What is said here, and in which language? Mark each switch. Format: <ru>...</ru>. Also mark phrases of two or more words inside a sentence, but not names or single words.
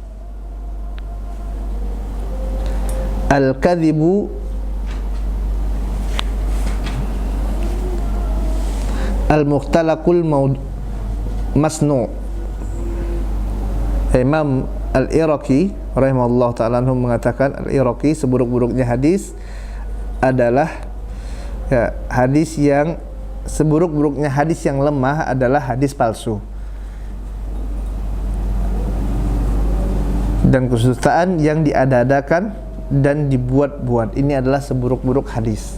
<ar>الكذب المختلق المصنوع'.</ar> <id>Imam Al-Iraqi</id> <ar>رحمه الله تعالى</ar> <id>mengatakan, Al-Iraqi, seburuk-buruknya hadis adalah ya, hadis yang seburuk-buruknya hadis yang lemah adalah hadis palsu. Dan kedustaan yang diada-adakan dan dibuat-buat, ini adalah seburuk-buruk hadis.</id>